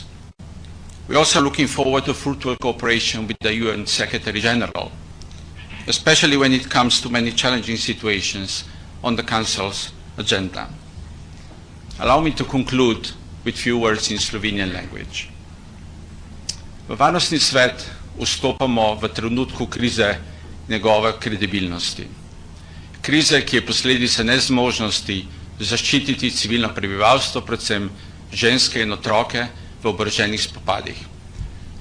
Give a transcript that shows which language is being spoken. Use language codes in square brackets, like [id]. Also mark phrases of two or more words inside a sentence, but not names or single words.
[en] We're also looking forward to fruitful cooperation with the UN Secretary General, especially when it comes to many challenging situations on the Council's agenda. Allow me to conclude with few words in Slovenian language. [sl] V varnostni svet vstopamo v trenutku krize njegove kredibilnosti. Krize, ki je posledica nezmožnosti zaščititi civilno prebivalstvo, predvsem ženske in otroke v oboroženih spopadih.